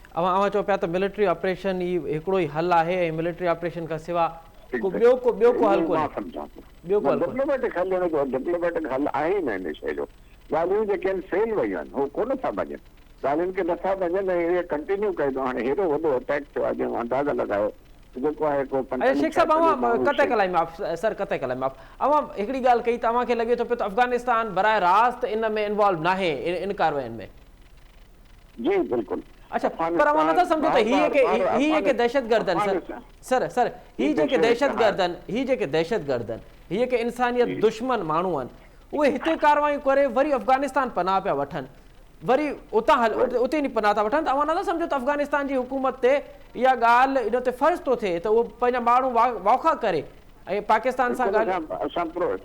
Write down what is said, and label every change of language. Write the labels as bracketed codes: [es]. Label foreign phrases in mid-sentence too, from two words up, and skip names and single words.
[sd] अव्हां चओ पिया त [en] military operation [sd] ई हिकिड़ो ई हल आहे ऐं [en] military operation [sd] खां सवाइ ॿियो को हल कोन्हे? मां सम्झां थो डिप्लोमेटिक हल, डिप्लोमेटिक हल आहे ई न हिन शइ जो। ॻाल्हियूं जेके आहिनि फेल वयूं आहिनि, हू कोन था मञनि, ॻाल्हियुनि खे नथा मञनि ऐं इहे कंटिन्यू कयो थो। हाणे हेॾो वॾो अटैक थियो आहे जंहिं अंदाज़ा लॻायो जेको आहे को शेख साहब कते कलाई माफ़ सर कते कलाई माफ़ अव्हां हिकिड़ी ॻाल्हि कई त तव्हांखे लॻे थो पियो त अफ़गानिस्तान बराह रास्त इन में इन्वॉल्व न आहे इन कार्रवाइनि में? जी बिल्कुलु। अच्छा, पर अव्हां नथा सम्झो त हीअ के दहशतगर्दनि सर हीअ जेके दहशतगर्दनि हीअ के इंसानियत दुश्मन माण्हू आहिनि, उहे हिते कार्रवाइयूं करे वरी अफ़गानिस्तान पनाह पिया वठनि, वरी उतां हल उते नहीं पनाह था वठनि त अवां नथा सम्झो त अफ़गानिस्तान जी हुकूमत ते इहा ॻाल्हि इन ते फ़र्ज़ थो थिए त उहो पंहिंजा माण्हू वाखा करे ऐं पाकिस्तान सां ॻाल्हि